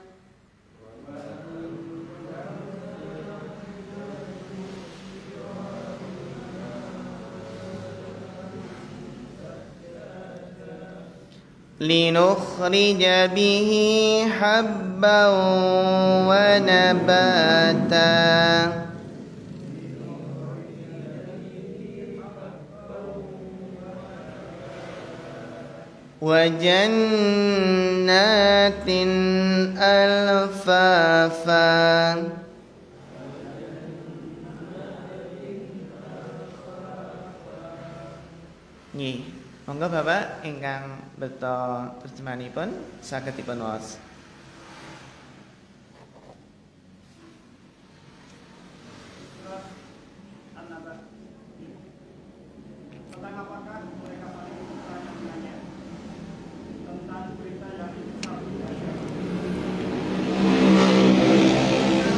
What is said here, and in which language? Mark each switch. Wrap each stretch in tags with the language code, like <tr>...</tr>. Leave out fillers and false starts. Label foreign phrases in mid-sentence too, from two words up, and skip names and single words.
<ar>لنخرج به حبا ونباتا وجنات</ar> <jv>ألفافا Nggih, monggo Bapak ingkang beto terjemahanipun saged dipun waos.</jv> <id>Tentang apakah mereka paling bertanya tentang berita yang</id>